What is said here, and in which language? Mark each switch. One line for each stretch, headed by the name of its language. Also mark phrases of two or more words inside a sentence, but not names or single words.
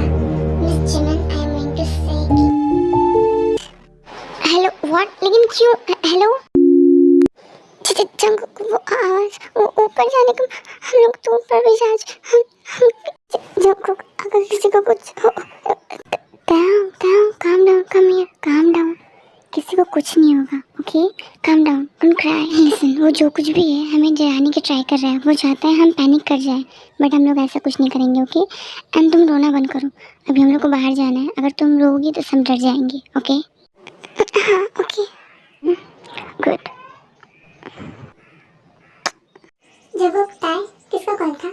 English: Miss Jimin, I am going to say hello.
Hindi: व्हाट? लेकिन क्यों? हेलो जंगकुक, वो आवाज, वो ऊपर जाने को हम लोग तो ऊपर भी जा हम जंगकुक, अगर किसी को कुछ हो,
English: calm down, come here, calm down.
Hindi: किसी को कुछ नहीं होगा, ओके?
English: calm down, don't cry. Listen,
Hindi: वो जो कुछ भी है हमें डराने की ट्राई कर रहा है। वो चाहता है हम पैनिक कर जाए, बट हम लोग ऐसा कुछ नहीं करेंगे, ओके? एंड तुम रोना बंद करो, अभी हम लोग को बाहर जाना है। अगर तुम रोगी तो सब डर जाएंगे, ओके? हाँ, ओके, गुड। जब वो ताई, किसका कॉल था?